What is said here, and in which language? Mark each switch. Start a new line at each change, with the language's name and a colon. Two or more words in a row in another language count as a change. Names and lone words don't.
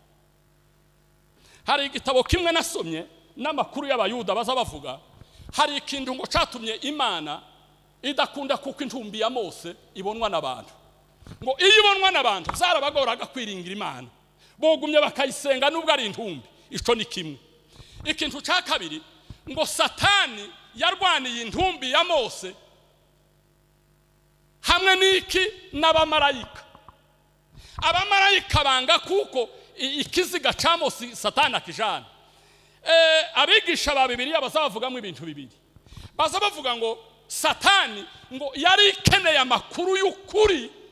Rundi: Hari igitabo kimwe nasomye n'amakuru y'Abayuda baza bavuga, hari ikintu ngo catumye Imana idakunda kuko intumbi ya Mose ibonwa n'abantu. Ngo iyo ibonwa n'abantu zarabagoraga kwiringira Imana, bogumye bakayisenga nubwo ari intumbi. Ico ni kimwe. Ikintu ca kabiri, ngo Satani yarwaniye intumbi ya Mose hamwe n'iki n'abamarayika. Abamarayika banga kuko ikiziga ca Mose Satani akijana. Abigisha ba Bibiliya bazavugamo ibintu bibiri. Baza bavuga ngo Satani ngo yari ikeneye amakuru y'ukuri.